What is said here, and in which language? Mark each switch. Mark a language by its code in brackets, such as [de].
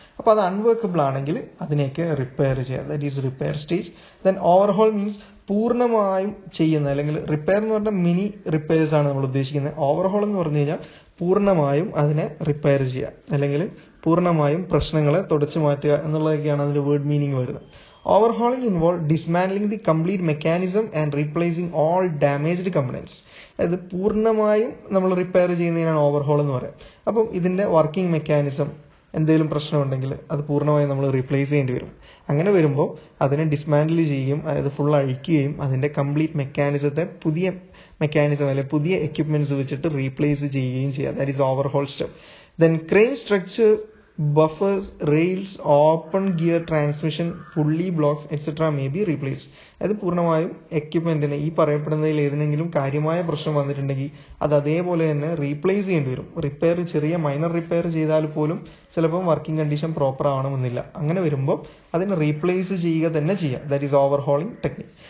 [ml] അപ്പോൾ അത് അൺവർക്കബിൾ ആണെങ്കിൽ അതിനെയൊക്കെ റിപ്പയർ ചെയ്യുക. [en] That is repair stage. Then overhaul means [ml] പൂർണ്ണമായും ചെയ്യുന്ന, അല്ലെങ്കിൽ റിപ്പയർ എന്ന് പറഞ്ഞാൽ മിനി റിപ്പയേഴ്സ് ആണ് നമ്മൾ ഉദ്ദേശിക്കുന്നത്. ഓവർഹോൾ എന്ന് പറഞ്ഞു കഴിഞ്ഞാൽ പൂർണ്ണമായും അതിനെ റിപ്പയർ ചെയ്യുക, അല്ലെങ്കിൽ പൂർണ്ണമായും പ്രശ്നങ്ങളെ തുടച്ചു മാറ്റുക എന്നുള്ളതൊക്കെയാണ് അതിന്റെ വേർഡ് മീനിങ് വരുന്നത്. [en] Overhauling involves dismantling the complete mechanism and replacing all damaged components. [ml] അതായത് പൂർണ്ണമായും നമ്മൾ റിപ്പയർ ചെയ്യുന്നതിനാണ് ഓവർഹോൾ എന്ന് പറയുന്നത്. അപ്പം ഇതിന്റെ വർക്കിംഗ് മെക്കാനിസം എന്തെങ്കിലും പ്രശ്നമുണ്ടെങ്കിൽ അത് പൂർണ്ണമായും നമ്മൾ റീപ്ലേസ് ചെയ്യേണ്ടി വരും. അങ്ങനെ വരുമ്പോൾ അതിനെ ഡിസ്മാൻഡിൽ ചെയ്യുകയും അതായത് ഫുൾ അഴിക്കുകയും അതിന്റെ കംപ്ലീറ്റ് മെക്കാനിസത്തെ പുതിയ മെക്കാനിസം അല്ലെങ്കിൽ പുതിയ എക്യുപ്മെന്റ്സ് വെച്ചിട്ട് റീപ്ലേസ് ചെയ്യുകയും ചെയ്യുക. [en] That is overhaul step. Then crane structure, buffers, rails, open gear transmission, pulley blocks etc. may be replaced. [ml] അതായത് പൂർണ്ണമായും എക്യുപ്മെന്റിന് ഈ പറയപ്പെടുന്നതിൽ ഏതെങ്കിലും കാര്യമായ പ്രശ്നം വന്നിട്ടുണ്ടെങ്കിൽ അത് അതേപോലെ തന്നെ റീപ്ലേസ് ചെയ്യേണ്ടി വരും. റിപ്പയർ, ചെറിയ മൈനർ റിപ്പയർ ചെയ്താൽ പോലും ചിലപ്പോൾ വർക്കിംഗ് കണ്ടീഷൻ പ്രോപ്പർ ആവണമെന്നില്ല. അങ്ങനെ വരുമ്പോൾ അതിനെ റീപ്ലേസ് ചെയ്യുക തന്നെ ചെയ്യുക. [en] That is overhauling technique.